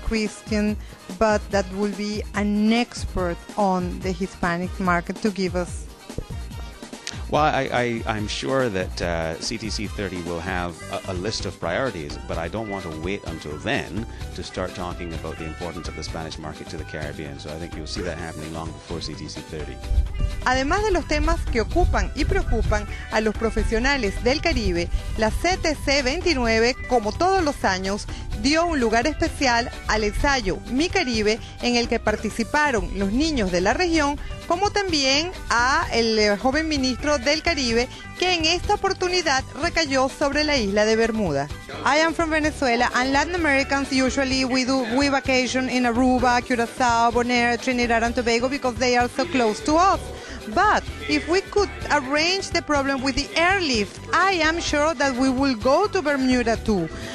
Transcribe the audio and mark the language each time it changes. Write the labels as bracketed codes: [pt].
[en] Christian, but that will be an expert on the Hispanic market to give us? Well, I'm sure that CTC 30 will have a list of priorities, but I don't want to wait until then to start talking about the importance of the Spanish market to the Caribbean. So I think you'll see that happening long before CTC 30. [es] Además de los temas que ocupan y preocupan a los profesionales del Caribe, la CTC 29, como todos los años, dio un lugar especial al ensayo Mi Caribe, en el que participaron los niños de la región, como también a el joven ministro del Caribe, que en esta oportunidad recayó sobre la isla de Bermuda. [en] I am from Venezuela, and Latin Americans usually we vacation in Aruba, Curacao, Bonaire, Trinidad and Tobago because they are so close to us. But if we could arrange the problem with the airlift, I am sure that we will go to Bermuda too.